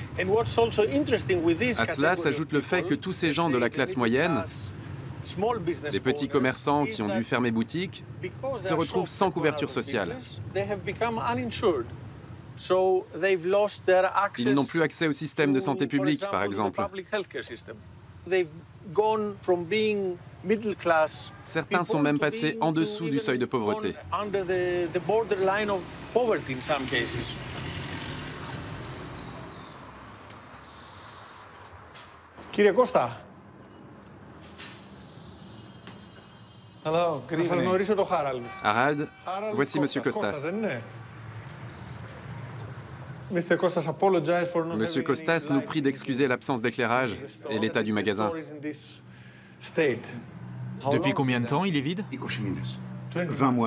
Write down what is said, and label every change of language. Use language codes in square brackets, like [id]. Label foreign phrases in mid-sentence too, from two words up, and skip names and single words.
[fr] À cela s'ajoute le fait que tous ces gens de la classe moyenne Les petits commerçants qui ont dû fermer boutique se retrouvent sans couverture sociale. Ils n'ont plus accès au système de santé publique, par exemple. Certains sont même passés en dessous du seuil de pauvreté. [el] Κύριε Κώστα. Να σας γνωρίσω το Harald. [fr] Harald, voici Monsieur Costas. Monsieur Costas nous prie d'excuser l'absence d'éclairage et l'état du magasin. Depuis combien de temps il est vide? 20 mois.